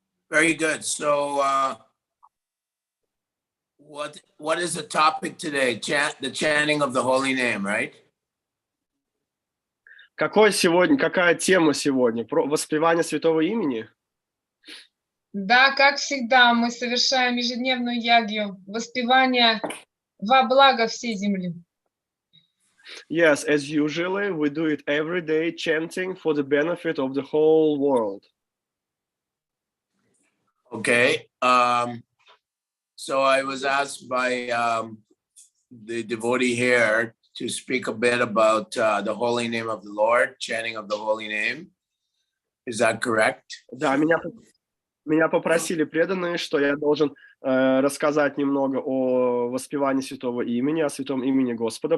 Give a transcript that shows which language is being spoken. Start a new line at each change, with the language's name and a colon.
English: Very good. So, what is the topic today? The chanting of the holy name, right?
Russian: Какая тема сегодня? Про воспевание святого имени? Да, как всегда, мы совершаем ежедневную ягью, воспевание во благо всей земли.
English: Yes, as usually, we do it every day, chanting for the benefit of the whole world. Okay. So I was asked by the devotee here to speak a bit about the holy name of the Lord, chanting of the holy name. Is that correct?
Russian: Да, меня попросили преданные, что я должен рассказать немного о воспевании святого имени, о святом имени Господа.